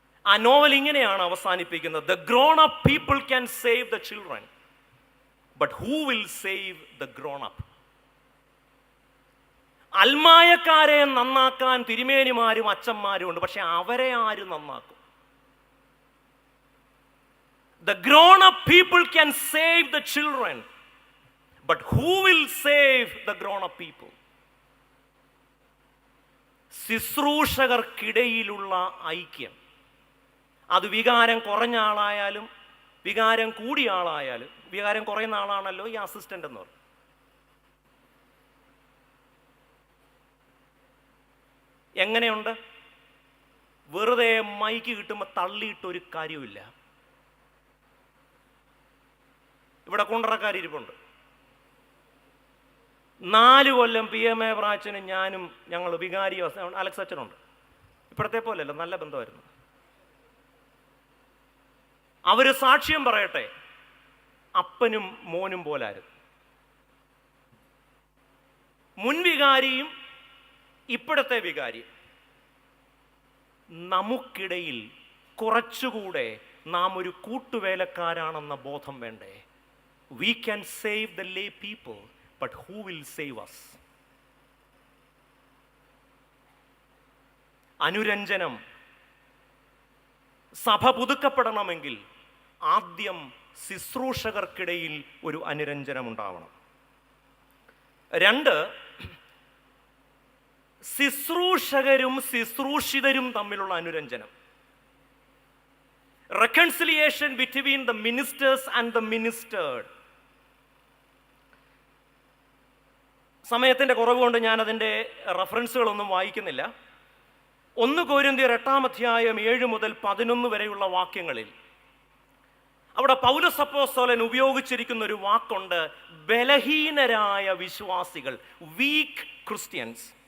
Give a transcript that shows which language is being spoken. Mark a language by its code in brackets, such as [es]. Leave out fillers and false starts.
[ml] ആ നോവൽ ഇങ്ങനെയാണ് അവസാനിപ്പിക്കുന്നത്: [en] The grown up people can save the children, but who will save the grown up? [ml] അൽമായക്കാരെ നന്നാക്കാൻ തിരുമേനിമാരും അച്ഛന്മാരും ഉണ്ട്, പക്ഷെ അവരെ ആര് നന്നാക്കും? [en] The grown up people can save the children, but who will save the grown up people? [ml] ശുശ്രൂഷകർക്കിടയിലുള്ള ഐക്യം, അത് വികാരം കുറഞ്ഞ ആളായാലും വികാരം കൂടിയ ആളായാലും, വികാരം കുറയുന്ന ആളാണല്ലോ ഈ അസിസ്റ്റന്റ് എന്ന് പറയും. എങ്ങനെയുണ്ട്? വെറുതെ മൈക്ക് കിട്ടുമ്പോൾ തള്ളിയിട്ടൊരു കാര്യമില്ല. ഇവിടെ കുണ്ടറക്കാരിരിപ്പുണ്ട്. 4 കൊല്ലം PMA ബ്രാച്ചിനും ഞാനും ഞങ്ങൾ വികാരി അലക്സ് അച്ഛനുണ്ട്. ഇപ്പോഴത്തെ പോലെയല്ല, നല്ല ബന്ധമായിരുന്നു. അവർ സാക്ഷ്യം പറയട്ടെ, അപ്പനും മോനും പോലായിരുന്നു. മുൻ വികാരിയും ഇപ്പോഴത്തെ വികാരിയും. നമുക്കിടയിൽ കുറച്ചുകൂടെ നാം ഒരു കൂട്ടുവേലക്കാരാണെന്ന ബോധം വേണ്ടേ? [en] We can save the lay people, but who will save us? [ml] അനുരഞ്ജനം, സഭ പുതുക്കപ്പെടണമെങ്കിൽ ആദ്യം ശുശ്രൂഷകർക്കിടയിൽ ഒരു അനുരഞ്ജനം ഉണ്ടാവണം. 2, ശുശ്രൂഷകരും ശുശ്രൂഷിതരും തമ്മിലുള്ള അനുരഞ്ജനം. [en] Reconciliation between the ministers and the ministered. [ml] സമയത്തിൻ്റെ കുറവ് കൊണ്ട് ഞാൻ അതിൻ്റെ റെഫറൻസുകളൊന്നും വായിക്കുന്നില്ല. 1 കൊരിന്ത്യർ 8-ാം അധ്യായം 7 മുതൽ 11 വരെയുള്ള വാക്യങ്ങളിൽ അവിടെ പൗലോസ് അപ്പോസ്തലൻ ഉപയോഗിച്ചിരിക്കുന്ന ഒരു വാക്കുണ്ട്, ബലഹീനരായ വിശ്വാസികൾ, [en] Weak christians.